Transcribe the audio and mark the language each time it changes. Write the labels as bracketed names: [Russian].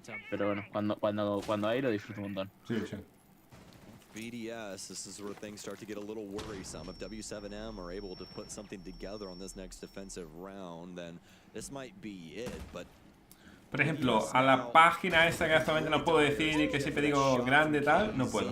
[Spanish] Pero bueno, cuando hay lo disfruto un montón. Sí, sí. [English] BDS, this is where things start to get a little worrisome. If W7M are able to put something together on this next defensive round, then this might be it, but [Spanish] por ejemplo, a la página esta que actualmente no puedo decir y que siempre digo grande tal, no puedo.